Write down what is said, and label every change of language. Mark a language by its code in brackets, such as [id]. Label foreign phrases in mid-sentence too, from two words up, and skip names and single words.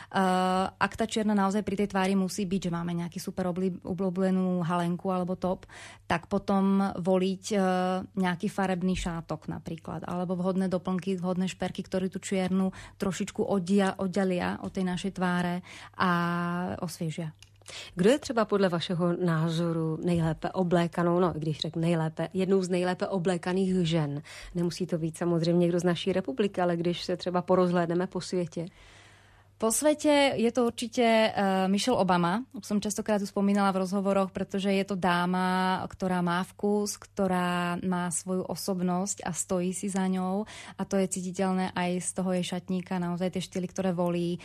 [sk] Ak tá čierna naozaj pri tej tvári musí byť, že máme nejaký super obľúbenú halenku alebo top, tak potom voliť nejaký farebný šátok napríklad, alebo vhodné doplnky, vhodné šperky, ktoré tú čiernu trošičku oddalia od tej našej tváre a osviežia. [cs] Kdo je třeba podle vašeho názoru nejlépe oblékanou, no i když řeknu nejlépe, jednou z nejlépe oblékaných žen? Nemusí to být samozřejmě někdo z naší republiky, ale když se třeba porozhlédneme po světě. [sk] Po svete je to určite Michelle Obama. Som častokrát ju spomínala v rozhovoroch, pretože je to dáma, ktorá má vkus, ktorá má svoju osobnosť a stojí si za ňou. A to je cítiteľné aj z toho jej šatníka, naozaj tie štýly, ktoré volí.